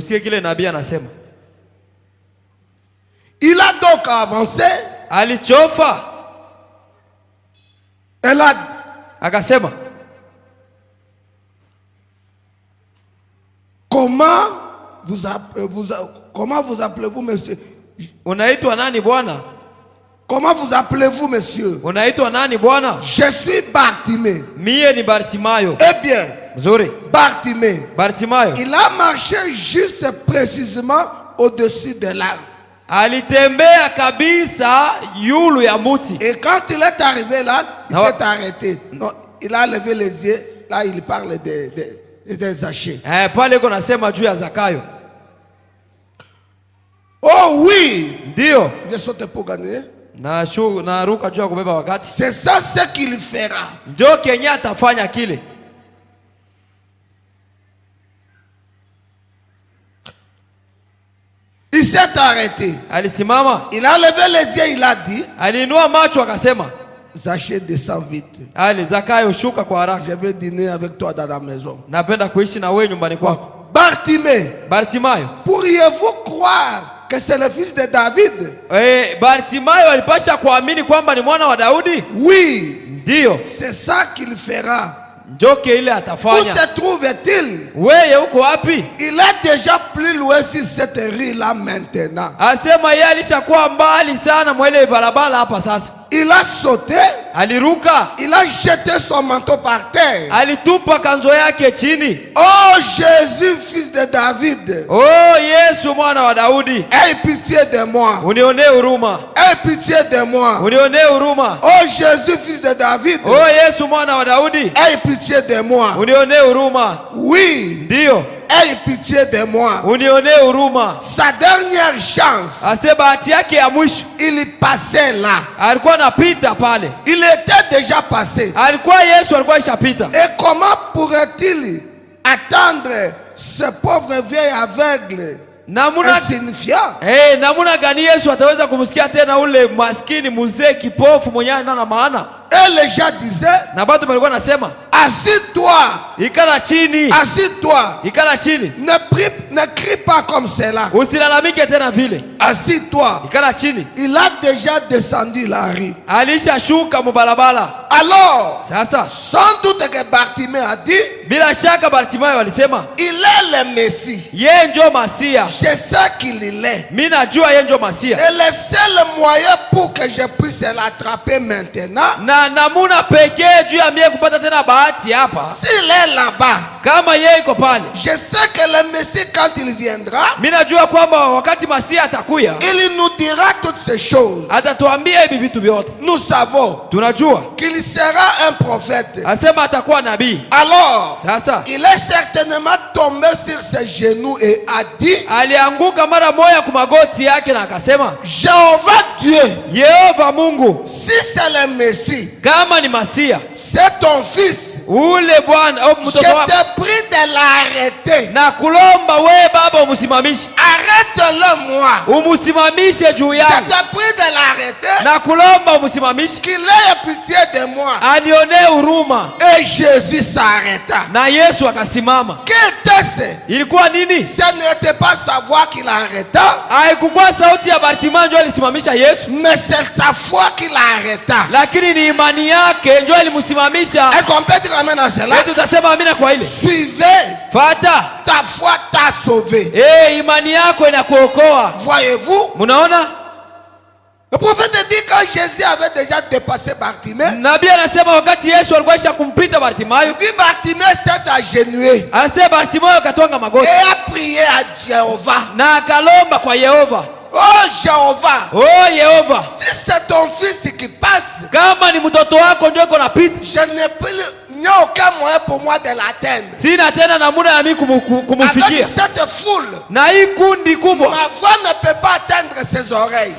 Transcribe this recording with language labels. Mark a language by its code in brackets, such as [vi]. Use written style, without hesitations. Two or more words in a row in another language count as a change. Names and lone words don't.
[fr] Il a donc avancé. Elle a [sw] akasema, [fr] comment vous appelez-vous, monsieur? [sw] Unaitwa nani bwana? [fr] Comment vous appelez-vous, monsieur? [sw] Unaitwa nani bwana? [fr] Je suis Bartimée. [sw] Mie ni Bartimayo. [fr] Eh bien, [sw] mzuri. Bartimayo. [fr] Il a marché juste précisément au-dessus de l'arbre. [sw] Alitembea kabisa yulu ya muti. [fr] Et quand il est arrivé là, il s'est arrêté. Non, il a levé les yeux. Là, il parle des Zachée. [sw] Pale iko nasema juu ya Zakayo. [fr] Oh oui. [sw] Ndio. [fr] Je saute pour gagner. [sw] Naruka juu ya kubeba wakati. [fr] C'est ça ce qu'il fera. [sw] Ndio kenye atafanya kile. [fr] Il s'est arrêté. [sw] Alisimama. [fr] Il a levé les yeux, il a dit. [sw] Aliinua macho akasema, [fr] Zachée, descends vite. [sw] Zakayo shuka kwa haraka. [fr] Je vais dîner avec toi dans la maison. [sw] Napenda kuishi na wewe nyumbani kwako. Bartimayo. [fr] Pourriez-vous croire que c'est le fils de David? [sw] Bartimayo alipasha kuamini kwamba ni mwana wa Daudi? [fr] Oui. [sw] Ndio. [fr] C'est ça qu'il fera. [sw] Njoke ile atafanya. [fr] Où se trouve-t-il? [sw] Wewe uko wapi? [fr] Il est déjà plus loin sur cette rue là maintenant. [sw] Asema yeye alishakuwa mbali sana mwele barabara hapa sasa. [fr] Il a sauté. [sw] Aliruka. [fr] Il a jeté son manteau par terre. [sw] Alitupa kanzo yake chini. [fr] Oh Jésus, fils de David. [sw] Oh Yesu mwana wa Daudi. [fr] Aie pitié de moi. [sw] Unionee huruma. [fr] Aie pitié de moi. [sw] Unionee huruma. [fr] Oh Jésus, fils de David. [sw] Oh Yesu mwana wa Daudi. [fr] Aie pitié de moi. [sw] Unionee huruma. [fr] Oui. [sw] Ndio. [fr] Aie pitié de moi. [sw] Unionee huruma. [fr] Sa dernière chance. [sw] Ase bahati yake ya mwisho. [fr] Il passait là. [sw] Alikuwa anapita pale. [fr] Il était déjà passé. [sw] Alikuwa Yesu alikuwa ishapita. [fr] Et comment pourrait-il attendre ce pauvre vieil aveugle? Insignifiant. [sw] Namuna gani Yesu ataweza kumsikia tena ule maskini mzee kipofu mwenye ana maana? [fr] Et les gens disaient, [sw] na watu walikuwa nasema, [fr] assis-toi. [sw] Ikala chini. [fr] Assis-toi. [sw] Ikala chini. [fr] Ne crie pas comme cela. [sw] Usilalamike tena vile. [fr] Assis-toi. [sw] Ikala chini. [fr] Il a déjà descendu la rue. [sw] Alisha shuka mubalabala. [fr] Alors, [sw] sasa, [fr] sans doute que Bartimayo a dit, [sw] bila shaka Bartimayo alisema, [fr] il est le Messie. [sw] Yeye ndio Masia. [fr] Je sais qu'il est. [sw] Mimi najua yeye ndio Masia. [fr] Et le seul moyen pour que je puisse l'attraper maintenant, [sw] na namuna pekee juu ya mie kupata tena bahati hapa, [fr] s'il est là-bas, [sw] kama yeye iko pale, [fr] je sais que le Messie quand il viendra, [sw] mimi najua kwamba wakati Masia atakuya, [fr] il nous dira toutes ces choses. [sw] Atatuambia hivi vitu vyote. [fr] Nous savons, [sw] tunajua [fr] qu'il sera un prophète. [sw] Asema atakuwa nabii. [fr] Alors, [sw] sasa, [fr] il est certainement tombé sur ses genoux et a dit, [sw] alianguka mara moja kwa magoti yake na akasema, [fr] Jéhovah Dieu, [sw] Yehova Mungu, [fr] si c'est le Messie, [sw] kama ni Masia, [fr] c'est ton fils, [sw] ule bwana au mtoto wako, [fr] je te prie de l'arrêter. [sw] Na kulomba we baba umusimamishe. [fr] Arrête-le moi. [sw] Umusimamishe juu yangu. [fr] Je te prie de l'arrêter. [sw] Na kulomba umusimamishe. [fr] Qu'il ait pitié de moi. [sw] Anionee huruma. [fr] Et Jésus s'arrêta. [sw] Na Yesu akasimama. [fr] Quel était ce? [sw] Ilikuwa nini? [fr] Ce n'était pas sa voix qui l'arrêta. [sw] Haikukuwa sauti ya Bartimayo ndio ilisimamisha Yesu. [fr] Mais c'est ta foi qui l'arrêta. [sw] Lakini ni imani yake ndio ilimsimamisha. [fr] Est-ce qu'on peut dire amen à cela? [sw] Tutasema amina kwa ile. [fr] Suivez. [sw] Fata. [fr] Ta foi t'a sauvé. [sw] Imani yako inakuokoa. [fr] Voyez-vous? [sw] Munaona? [fr] Le prophète dit quand Jésus avait déjà dépassé Bartimée. [sw] Nabii anasema wakati Yesu alikuwa kumpita Bartimayo. [fr] Il dit Bartimée s'est agenouillé. [sw] Anasema Bartimayo akatwanga magoti. [fr] Et a prié à Jéhovah. [sw] Na akalomba kwa Yehova. [fr] Oh Jéhovah. [sw] Oh Yehova. [fr] Si c'est ton fils qui passe. [sw] Kama ni mtoto wako ndio uko napita. [fr] Je n'ai plus il n'y a aucun moyen pour moi de l'atteindre. [sw] Sina tena namuna ya mimi kumfikia. [fr] Avec cette foule. [sw] Na hii kundi kubwa. [fr] Ma voix ne peut pas atteindre ses oreilles.